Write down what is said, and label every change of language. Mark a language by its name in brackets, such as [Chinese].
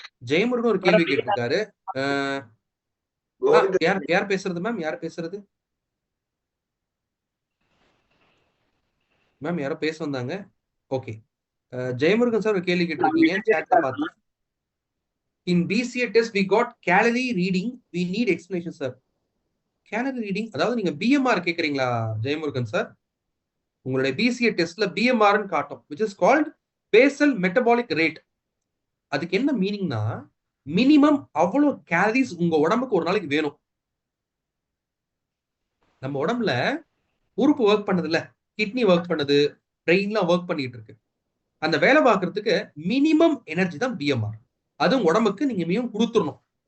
[Tamil] ஜெயமுருகன் ஒரு கேள்வி கேட்டிருக்காரு. கோவிந்த் யார் பேசுறது மேம்? யார் பேசுறது மேம்? யாரோ பேச வந்தாங்க. ஓகே, ஜெயமுருகன் சார் ஒரு கேள்வி கேட்டிருக்கீங்க சாட்ல பார்த்து. [English] In BCA test we got calorie reading, we need explanation sir. [Tamil] calorie reading அதாவது நீங்க BMR கேக்குறீங்களா ஜெயமுருகன் சார்? உங்களுடைய BCA டெஸ்ட்ல BMR ன்னு காட்டும், [English] which is called basal metabolic rate. [Tamil] அதுக்கு என்ன மீனிங்னா, மினிமம் அவ்வளவு கேலரிஸ் உங்க உடம்புக்கு ஒரு நாளைக்கு வேணும். நம்ம உடம்புல உறுப்பு ஒர்க் பண்ணது இல்ல, கிட்னி ஒர்க் பண்ணுது, பிரெயின்லாம் ஒர்க் பண்ணிட்டு இருக்கு. அந்த வேலை பார்க்கறதுக்கு மினிமம் எனர்ஜி தான் BMR. அதுவும் உடம்புக்கு நீங்க மினிமம் கொடுத்துடணும்.